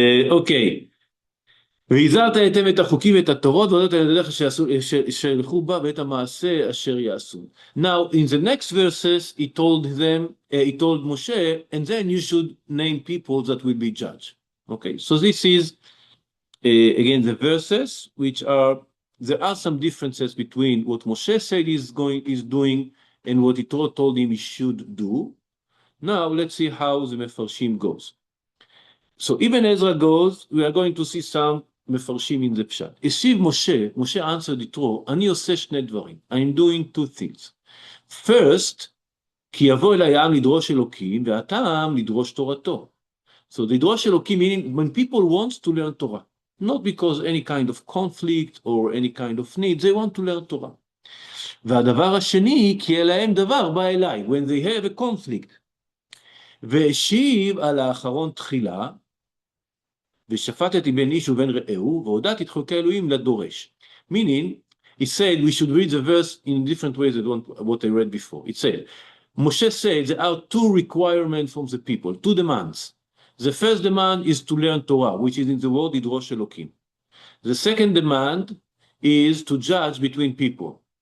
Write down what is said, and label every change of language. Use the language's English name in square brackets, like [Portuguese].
[Hebrew] אוקיי. והזהרת היטב את החוקים ואת התורות, והודעת על ידיך שילכו בה, ואת המעשה אשר יעשו. [English] Now, in the next verses, he told Moshe, and then you should name people that will be judged. Okay, so this is, again, the verses, there are some differences between what Moshe said is doing, and what Yitro told him he should do. Now, let's see how the Mefarshim goes. So even Ezra goes, we are going to see some Mefarshim in the Pshat. [Hebrew] השיב [English] Moshe answered Yitro, [Hebrew] אני עושה שני דברים. [English] I'm doing two things. First, [Hebrew] כי יבוא אל העם לדרוש אלוקים, והטעם לדרוש תורתו. [English] So לדרוש אלוקים meaning when people want to learn Torah, not because any kind of conflict or any kind of need, they want to learn Torah. [Hebrew] והדבר השני, כי אליהם דבר בא אליי, [English] when they have a conflict. [Hebrew] והשיב על האחרון תחילה, ושפטתי בין איש ובין רעהו, והודעתי את חוקי אלוהים לדורש. [English] Meaning, he said, we should read the verse in different ways than what I read before. It said, Moshe said there are two requirements from the people, two demands. The first demand is to learn Torah, which is in the word Yidrosh Elokim. The second demand is to judge between people.